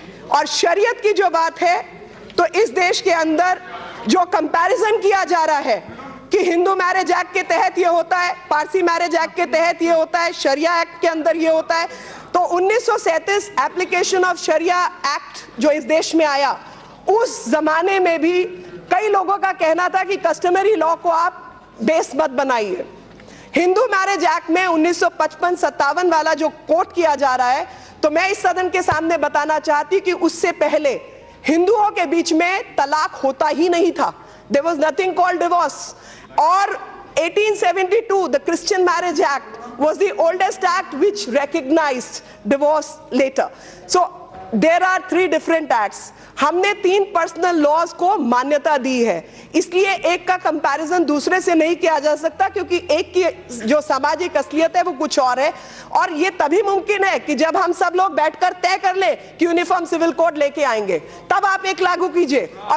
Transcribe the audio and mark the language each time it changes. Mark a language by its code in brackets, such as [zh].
[hi] और शरीयत की जो बात है, तो इस देश के अंदर जो कंपैरिजन किया जा रहा है कि हिंदू मैरिज एक्ट के तहत ये होता है, पारसी मैरिज एक्ट के तहत ये होता है, शरिया एक्ट के अंदर ये होता है, तो 1937 एप्लीकेशन ऑफ शरिया एक्ट जो इस देश में आया, उस जमाने में भी कई लोगों का कहना था कि कस्टमरी लॉ को आप बेस मत बनाइए। हिंदू मैरिज एक्ट में 1955-57 वाला जो कोट किया जा रहा है, तो मैं इस सदन के सामने बताना चाहती कि उससे पहले हिंदुओं के बीच में तलाक होता ही नहीं था। [en] There was nothing called divorce. और 1872 the Christian Marriage Act was the oldest act which recognized divorce later. So there are 3 different acts. [hi] हमने 3 पर्सनल लॉज को मान्यता दी है, इसलिए एक का कंपैरिजन दूसरे से नहीं किया जा सकता, क्योंकि एक की जो सामाजिक असलियत है वो कुछ और है। और ये तभी मुमकिन है कि जब हम सब लोग बैठकर तय कर ले कि यूनिफॉर्म सिविल कोड लेके आएंगे, तब आप एक लागू कीजिए।